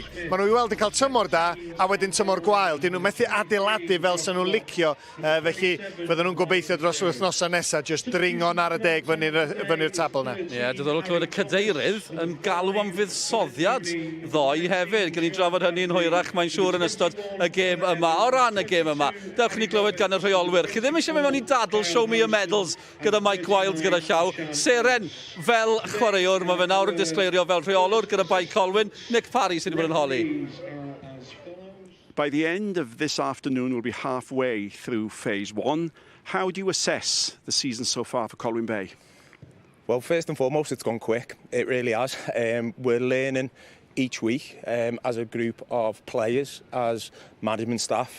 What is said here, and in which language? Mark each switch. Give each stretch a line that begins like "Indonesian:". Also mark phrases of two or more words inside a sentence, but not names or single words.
Welsh: Maen nhw I weld yn cael tymor da a wedyn tymor gwael. Dyn nhw'n methu adeiladu fel sy'n nhw'n licio, felly bydden nhw'n gobeithio dros wythnosau nesaf jyst dringo'n ar y deg fyny'r tabl na. Diddorol clywed y cadeirydd yn galw am fuddsoddiad ddoe hefyd. Gan I drafod hynny yn hwyrach, mae'n siŵr yn ystod y gêm yma, o ran y gêm yma. Dewch ni glywed gan y rheolwyr. Chi ddim eisiau mewn I dadl
English: show me your medals
Welsh: gyda Mike Wilde gyda llaw. Seren fel chwaraewr, mae fe nawr yn disgleirio fel rheolwr gyda Bai Colwyn. Nick Parry sydd wedi bod yn holi.
English: By the end of this afternoon, we'll be halfway through phase 1. How do you assess the season so far for Colwyn Bay? Well, first and foremost, it's gone quick. It really has. We're learning each week as a group of players, as management staff.